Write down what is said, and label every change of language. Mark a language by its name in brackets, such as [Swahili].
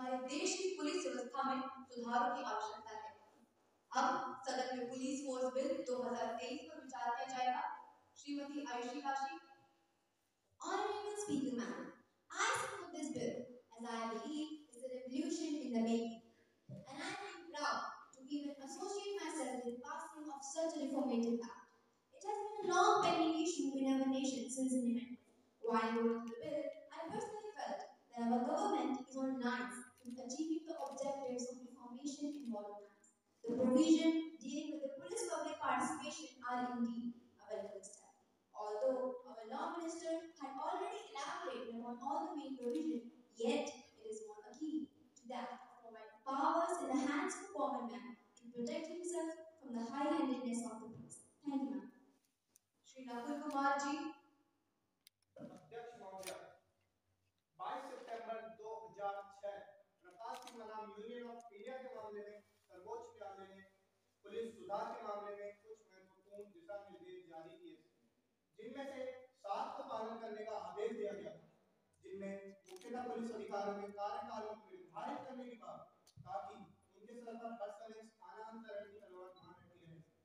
[Hindi] देश की पुलिस व्यवस्था में सुधारों की आवश्यकता है। अब सदन में पुलिस फोर्स बिल 2023 पर विचार किया जाएगा। Shrimati Ayushi Kashi. [English] Honorable Speaker Madam, I support this bill as I believe it's a revolution in the making, and I am proud to even associate myself with passing of such a reformative act. It has been a long pending issue in our nation since independence. While voting the bill, I personally felt that our government is on lines in achieving the objectives of reformation in modern times. The provision dealing with the police public participation are indeed a welcome step. Although our law minister had already elaborated on all the main provisions, yet it is more a key to that of providing powers in the hands of a common man to protect himself from the high-handedness of the police. Thank you, ma'am. [Hindi] Shri Nakul Kumar ji. अध्यक्ष महोदय, 22 सितंबर 2006 प्रकाश बनाम union of India के मामले में सर्वोच्च न्यायालय ने police सुधार के मामले में कुछ महत्वपूर्ण दिशा निर्देश जारी किए, जिनमें से 7 को पालन करने का आदेश दिया गया था, जिनमें मुख्यतः पुलिस अधिकारियों के कार्यकालों को निर्धारित करने की बात, ताकि उनके सर पर हर समय स्थानांतरण की तलवार ना रखी रहे।